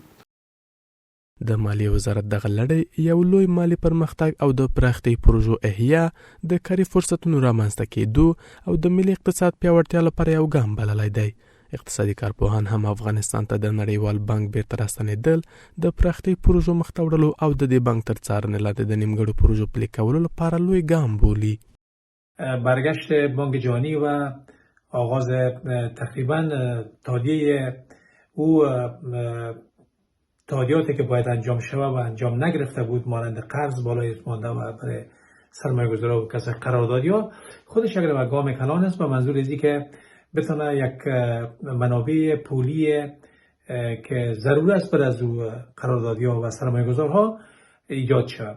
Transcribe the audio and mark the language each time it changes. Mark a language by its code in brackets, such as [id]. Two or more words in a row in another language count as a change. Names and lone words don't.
[ps] د مالیې وزارت دغه لړۍ یو لوی مالی پرمختګ او د پراختۍ پروژو احیا، د کاري فرصتونو رامنځته کېدو او د ملي اقتصاد پیاوړتیا لپاره یو ګام بللی دی. اقتصادي کارپوهان هم افغانستان ته د نړیوال بانک بیرته راستنېدل د پراختۍ پروژو مخته وړلو او د دې بانک تر څارنې لاندې د نیمګړو پروژو پلي کولو لپاره لوی ګام بولي. [fa] برگشت بانک جهانی و آغاز تقریبا تادیه او تادیاتی که باید انجام شود و انجام نگرفته بود، مانند قرض بالای مانده و برای سرمایه‌گذاران و کسب قراردادی‌ها، خودش یک گام کلان است به منظور ازی که بتونه یک منابع پولی که ضرور است بر از او قراردادی‌ها و سرمایه‌گذارها ایجاد شود.